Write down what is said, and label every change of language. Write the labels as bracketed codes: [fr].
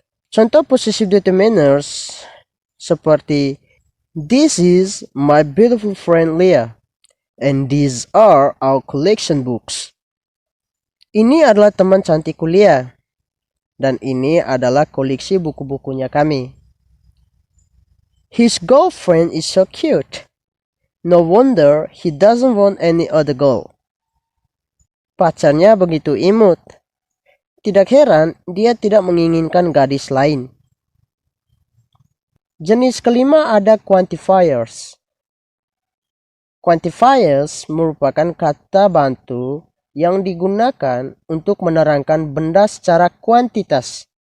[id] Contoh [en] possessive determiners [id] seperti [en] this is my beautiful friend Leah, and these are our collection books. [id] Ini adalah teman cantikku Leah, dan ini adalah koleksi buku-bukunya kami. [en] His girlfriend is so cute. No wonder he doesn't want any other girl. [id] Pacarnya begitu imut. Tidak heran dia tidak menginginkan gadis lain. Jenis kelima ada quantifiers. Quantifiers merupakan kata bantu yang digunakan untuk menerangkan benda secara kuantitas.